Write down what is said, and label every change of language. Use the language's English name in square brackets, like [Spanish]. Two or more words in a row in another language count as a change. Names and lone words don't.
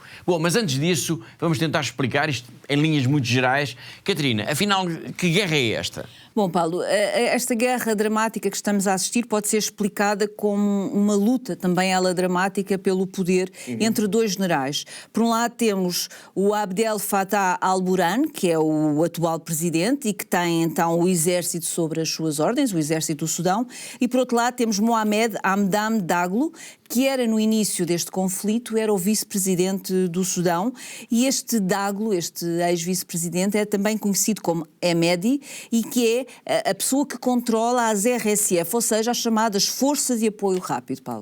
[Portuguese] Bom, mas antes disso, vamos tentar explicar isto em linhas muito gerais. Catarina, afinal, que guerra é esta? Bom, Paulo, esta guerra dramática que estamos a assistir pode ser explicada como uma luta, também ela dramática, pelo poder entre dois generais. Por um lado temos o Abdel Fattah al-Burhan, que é o atual presidente e que tem então o exército sobre as suas ordens, o exército do Sudão, e por outro lado temos Mohamed Hamdan Daglo, que era no início deste conflito, era o vice-presidente do Sudão, e este Daglo, este ex-vice-presidente, é também conhecido como Hemedi e que é a pessoa que controla as RSF, ou seja, as chamadas Forças de Apoio Rápido, Paulo.